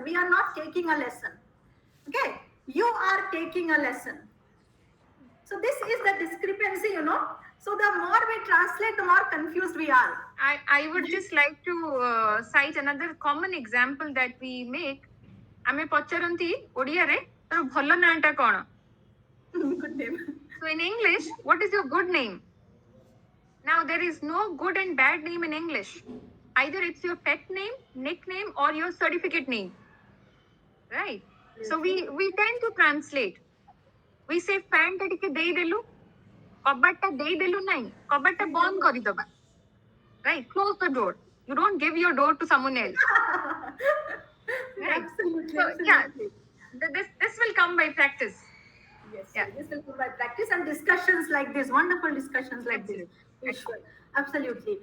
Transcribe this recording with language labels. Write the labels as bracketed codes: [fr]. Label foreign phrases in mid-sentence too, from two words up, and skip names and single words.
[en] We are not taking a lesson. Okay? You are taking a lesson. So this is the discrepancy, So the more we translate, the more confused we are. I would just like to cite another common example that we make. [or] ଆମେ ପଚାରନ୍ତି ଓଡ଼ିଆରେ ତୋର ଭଲ ନାଁଟା କ'ଣ? [en] Good name. So in English, what is your good name? Now there is no good and bad name in English. Either it's your pet name, nickname, or your certificate name. Right? So we tend to translate. We say [or] fan ଟା ଟିକେ ଦେଇଦେଲୁ, କବାଟଟା ଦେଇଦେଲୁ ନାହିଁ, କବାଟଟା ବନ୍ଦ କରିଦବା. [en] Right? Close the door. You don't give your door to someone else. Right? Absolutely. So, yeah, this will come by practice. Yes, this will come by practice and discussions like this, wonderful discussions like this. Ishwar. Absolutely.